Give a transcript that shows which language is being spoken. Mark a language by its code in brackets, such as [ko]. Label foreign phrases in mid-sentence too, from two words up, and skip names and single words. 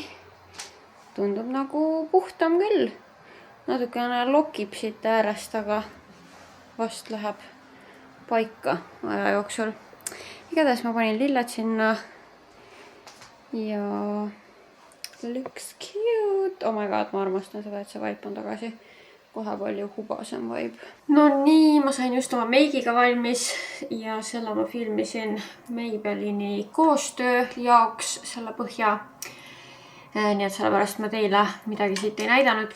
[et] Tundub nagu puhtam küll. Natukene lokib siit äärest, aga vast läheb paika aja jooksul. Igatahes ma panin lilled sinna ja [en] looks cute. Oh my god, [et] ma armastan seda, et see vaip on tagasi. Kohe palju hubasem vaip. No nii, ma sain just oma meigiga valmis ja selle ma filmisin Maybellini koostöö jaoks selle põhja. Nii et sellepärast ma teile midagi siit ei näidanudki.